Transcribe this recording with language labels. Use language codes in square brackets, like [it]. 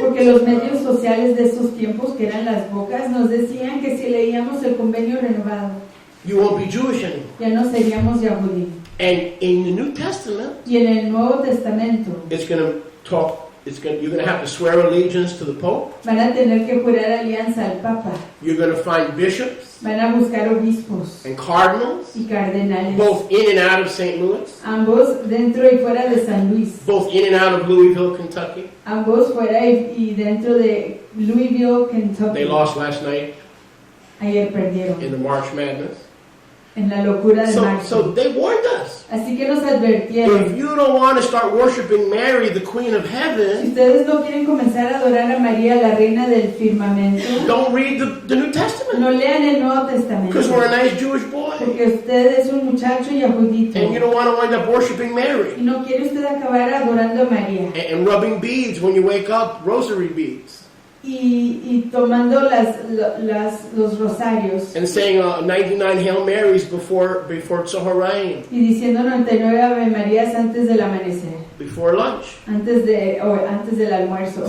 [es] Porque los medios sociales de estos tiempos, que eran las bocas, nos decían que si leíamos el convenio renovado, [en] You won't be Jewish anymore. [es] ya no seríamos Yahudim. [en] And in the New Testament, [es] Y en el Nuevo Testamento [en] it's going to talk. You're going to have to swear allegiance to the Pope. [es] van a tener que jurar alianza al Papa, [en] You're going to find bishops [es] van a buscar obispos [en] and cardinals, [es] y cardenales, [en] both in and out of St. Louis, [es] ambos dentro y fuera de San Luis, [en] both in and out of Louisville, Kentucky. [es] ambos fuera y dentro de Louisville, Kentucky. [en] They lost last night [es] Ayer perdieron [en] in the March Madness. [es] en la locura de [en] So [es] marzo. [en] they warned us. [es] Así que nos [en] If [es] advirtieron, [en] you don't want to start worshiping Mary, the Queen of [es] si [en] Heaven, [es] ustedes no quieren comenzar a adorar a María, la reina del firmamento, [en] don't read the New Testament. [es] no lean el Nuevo Testamento. [en] Because we're a nice Jewish boy. [es] Porque usted es un muchacho yahudito [en] And you don't want to wind up worshiping Mary. [es] y no quiere usted acabar adorando a María [en] And rubbing beads when you wake up, rosary beads. [es] y tomando los rosarios [en] And saying 99 Hail Marys before Tzoharaim, [es] y diciendo 99 Ave Marías antes del amanecer, [en] before lunch. [es] antes del almuerzo.